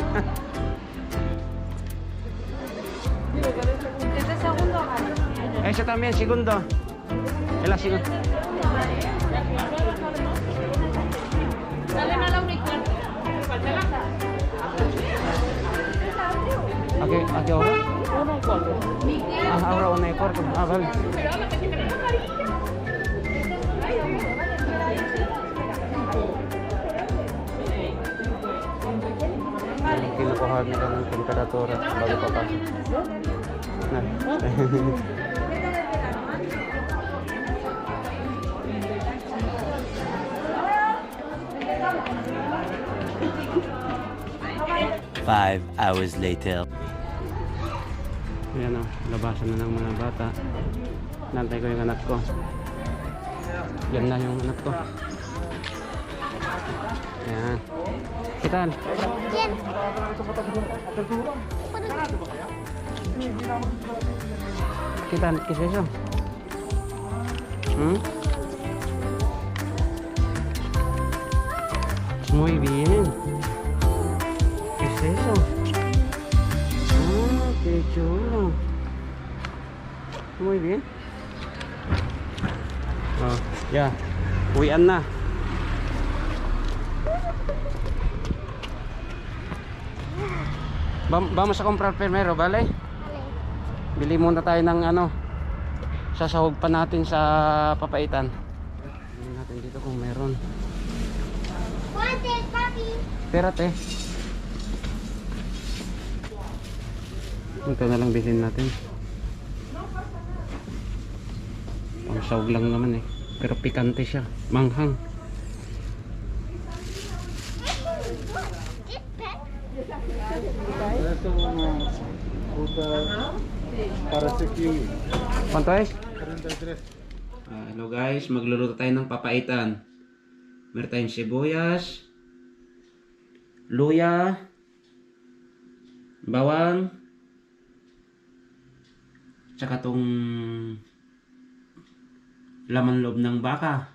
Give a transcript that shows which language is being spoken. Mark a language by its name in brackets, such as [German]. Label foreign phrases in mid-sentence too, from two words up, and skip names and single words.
[Spanish] Ese también, segundo. El segundo. Salen a la 1:15. ¿A qué hora? 1:15. Ah, ahora 1:15. Ah, vale. [Filipino] Kinukuha nila ng temperatura bago papasok. Na. [English] 5 hours later. [Filipino] Ayan o, labasan na ng mga bata. Nantay ko yung anak ko. Yan na yung anak ko. Ayan. Kitan? [Spanish] Kitan, ¿qué es eso? ¿Mm? Muy bien. ¿Qué es eso? Ah, qué chulo. Muy bien. Oh, ya. [Filipino] Uwian na. [Spanish] Vamos a comprar primero, ¿vale? [Filipino] Bili muna tayo ng ano. Sasahog pa natin sa papaitan. Bili natin dito kung meron. [Spanish] Espérate. [Filipino] Ito na lang bilhin natin. Pangsahog lang naman eh. Pero pikante siya. Manghang. [Spanish] ¿Cuánto es? 33. [English] Hello guys, [Filipino] magluluto tayo ng papaitan. Meron tayong sibuyas, luya, bawang, tsaka tong laman loob ng baka.